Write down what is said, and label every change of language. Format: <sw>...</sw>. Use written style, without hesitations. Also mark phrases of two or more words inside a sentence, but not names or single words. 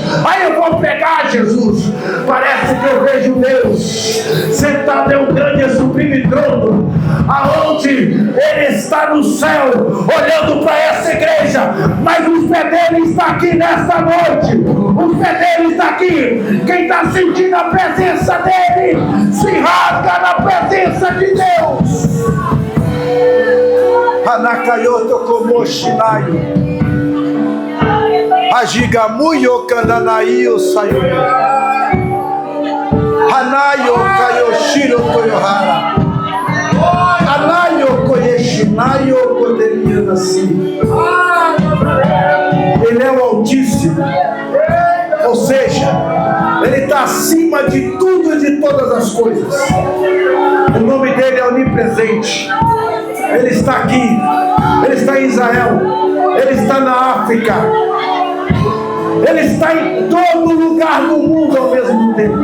<pt>Aí eu vou pegar Jesus, parece que eu vejo Deus sentado em um grande e sublime trono, aonde Ele está no céu, olhando para essa igreja, mas os pés dele está aqui nesta noite, os pés dele está aqui. Quem está sentindo a presença dele, se rasga na presença de Deus. Anakayoto como Shinayo, Ajigamuyo Kananaio Sayo, Hanayo Kayoshiro Toyohara, Anayo Koyeshinayo Koderia Nasi. Ele é o Altíssimo, ou seja, Ele está acima de tudo e de todas as coisas. O nome dele é onipresente. Ele está aqui, Ele está em Israel, Ele está na África, Ele está em todo lugar do mundo ao mesmo tempo.</pt>